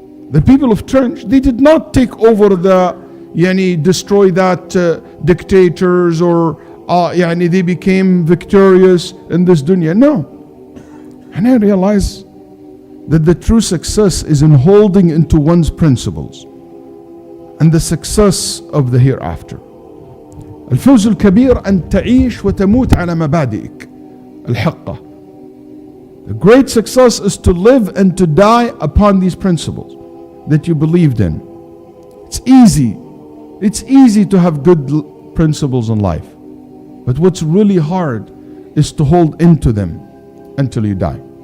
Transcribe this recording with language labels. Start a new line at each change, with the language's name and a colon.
English: The people of Trench, they did not take over destroy that dictators or they became victorious in this dunya. No. And I realize that the true success is in holding into one's principles and the success of the hereafter.
Arabic: الفوز الكبير أن تعيش وتموت على مبادئك الحقة.
English: The great success is to live and to die upon these principles that you believed in. It's easy. It's easy to have good principles in life. But what's really hard is to hold into them until you die.